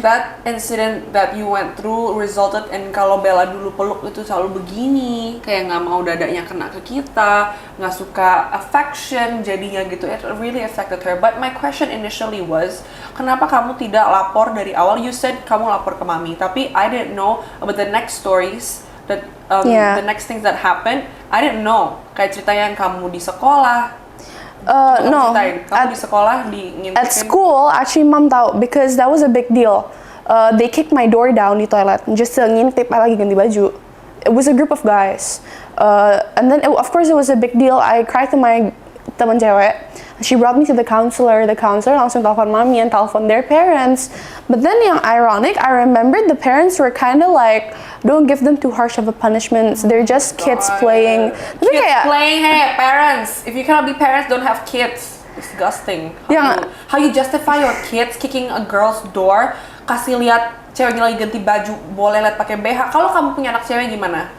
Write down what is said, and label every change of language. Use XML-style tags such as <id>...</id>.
<en>That incident that you went through resulted in</en> <id>kalau Bella dulu peluk itu selalu begini, kayak nggak mau dadanya kena ke kita, nggak suka affection jadinya gitu.</id> <en>It really affected her. But my question initially was,</en> <id>kenapa kamu tidak lapor dari awal?</id> <en>You said</en> <id>kamu lapor ke Mami,</id> <en>tapi I didn't know about the next stories, that the next things that happened. I didn't know.</en> <id>Kayak cerita yang kamu di sekolah.</id> <en>No.</en> <id>Kamu di sekolah ngintipin.</id> <en>At school, actually Mom tahu because that was a big deal. They kicked my door down di toilet just to ngintip I</en> <id>lagi ganti baju.</id> <en>It was a group of guys. And then of course it was a big deal. I cried to my</en> <id>teman cewek.</id> <en>She brought me to the counselor. The counselor</en> <id>langsung telepon Mami</id> <en>and telepon their parents. But then yang ironic, I remembered the parents were kind of like, don't give them too harsh of a punishment. They're just kids playing.</en> <id>Tapi</id> <en>Kids</en> <id>kayak,</id> <en>playing, hey parents. If you cannot be parents, don't have kids. Disgusting. Yeah. How you justify your kids kicking a girl's door?</en> <id>Kasih lihat ceweknya lagi ganti baju, boleh lihat pakai BH. Kalau kamu punya anak cewek gimana?</id>